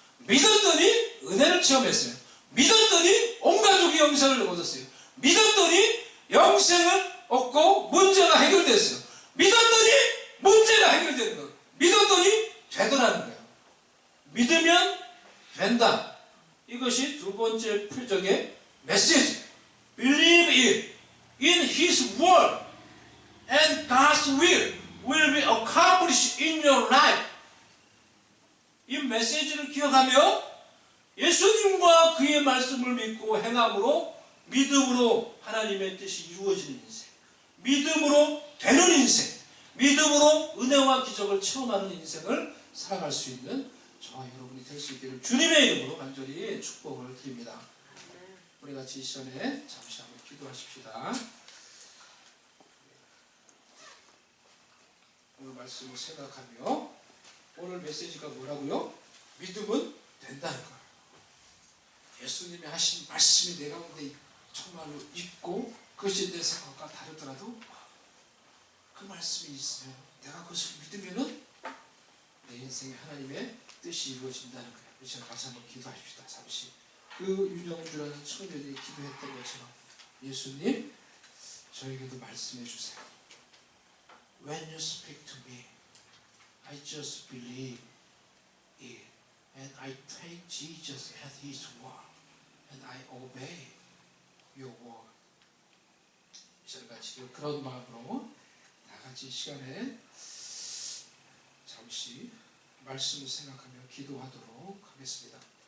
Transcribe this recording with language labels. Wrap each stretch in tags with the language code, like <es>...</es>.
<ko>믿었더니 은혜를 체험했어요. 믿었더니 온 가족이 영생을 얻었어요. 믿었더니 영생을 얻고 문제가 해결됐어요. 믿었더니 문제가 해결되는 거예요. 믿었더니 되더라는 거예요. 믿으면 된다. 이것이 두 번째 표적의 메시지.</ko> <en>Believe in His word and God's will be accomplished in your life.</en> <ko>이 메시지를 기억하며 예수님과 그의 말씀을 믿고 행함으로 믿음으로 하나님의 뜻이 이루어지는 인생, 믿음으로 되는 인생, 믿음으로 은혜와 기적을 체험하는 인생을 살아갈 수 있는 저와 여러분이 될 수 있기를 주님의 이름으로 간절히 축복을 드립니다. 우리 같이 이 시간에 잠시 한번 기도하십시다. 오늘 말씀을 생각하며 오늘 메시지가 뭐라고요? 믿음은 된다는 거예요. 예수님이 하신 말씀이 내 가운데 정말로 있고 그것이 내 생각과 다르더라도 그 말씀이 있으면 내가 그것을 믿으면은 내 인생에 하나님의 뜻이 이루어진다는 거예요. 우리 시간 같이 한번 기도하십시다. 잠시 그 윤영주라는 청년이 기도했던 것처럼 예수님 저에게도 말씀해 주세요.</ko> <en>When you speak to me, I just believe it, and I take Jesus at His word, and I obey your word.</en> <ko>이 시간 같이 그런 마음으로 다 같이 이 시간에 잠시 말씀을 생각하며 기도하도록 하겠습니다.</ko>